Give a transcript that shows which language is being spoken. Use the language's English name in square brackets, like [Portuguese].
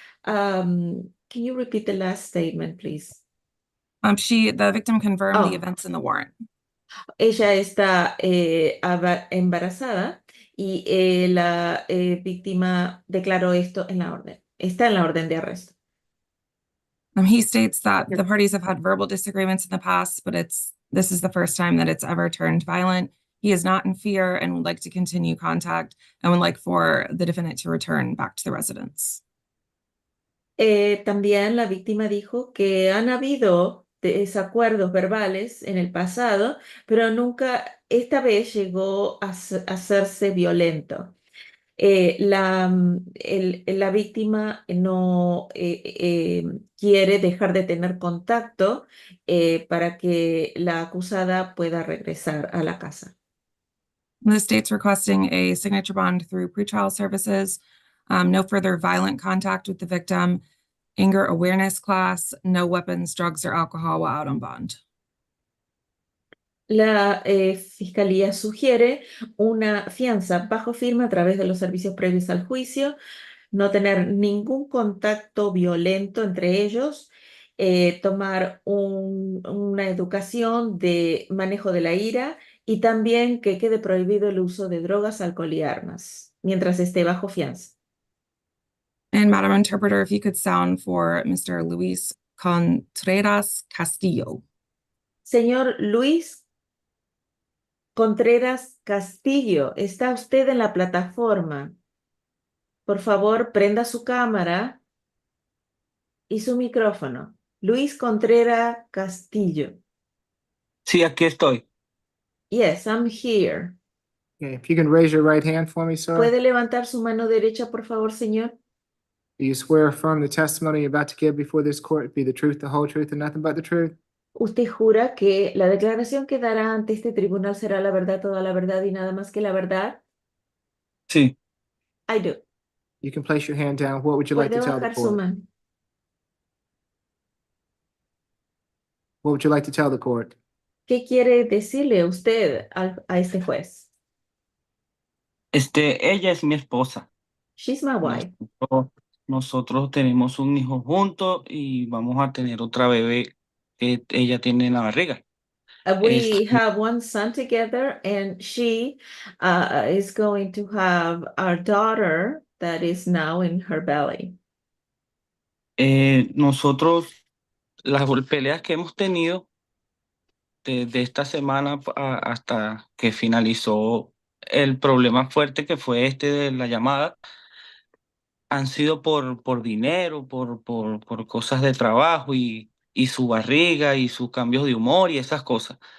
[English] Can you repeat the last statement, please? The victim confirmed the Oh. events in the warrant. [Spanish] Ella está embarazada y la víctima declaró esto en la orden. Está en la orden de arresto. [English] He states that the parties have had verbal disagreements in the past, but this is the first time that it's ever turned violent. He is not in fear and would like to continue contact and would like for the defendant to return back to the residence. [Spanish] También la víctima dijo que han habido desacuerdos verbales en el pasado, pero nunca esta vez llegó a hacerse violento. La víctima no quiere dejar de tener contacto para que la acusada pueda regresar a la casa. [English] The state's requesting a signature bond through pretrial services, no further violent contact with the victim, anger awareness class, no weapons, drugs, or alcohol while out on bond. [Spanish] La Fiscalía sugiere una fianza bajo firma a través de los servicios previos al juicio, no tener ningún contacto violento entre ellos, tomar una educación de manejo de la ira y también que quede prohibido el uso de drogas, alcohol y armas mientras esté bajo fianza. [English] And Madam Interpreter, if you could sound for Mr. Luis Contreras Castillo. [Spanish] Señor Luis Contreras Castillo, ¿está usted en la plataforma? Por favor, prenda su cámara y su micrófono. Luis Contreras Castillo. Sí, aquí estoy. [English] Yes, I'm here. Okay, if you can raise your right hand for me, sir. [Spanish] ¿Puede levantar su mano derecha, por favor, señor? [English] Do you swear or affirm the testimony you're about to give before this court be the truth, the whole truth, and nothing but the truth? [Spanish] ¿Usted jura que la declaración que dará ante este tribunal será la verdad, toda la verdad y nada más que la verdad? Sí. [English] I do. You can place your hand down. What would you like [Spanish] Puede [English] to tell the [Spanish] bajar su [English] court? [Spanish] mano. [English] What would you like to tell the court? [Spanish] ¿Qué quiere decirle usted a este juez? Ella es mi esposa. [English] She's my wife. [Spanish] Nosotros tenemos un hijo juntos y vamos a tener otra bebé que ella tiene en la barriga. [English] We have one son together, and she is going to have our daughter that is now in her belly. [Spanish] Nosotros, las peleas que hemos tenido desde esta semana hasta que finalizó el problema fuerte que fue de la llamada, han sido por dinero, por cosas de trabajo y su barriga y sus cambios de humor y esas cosas.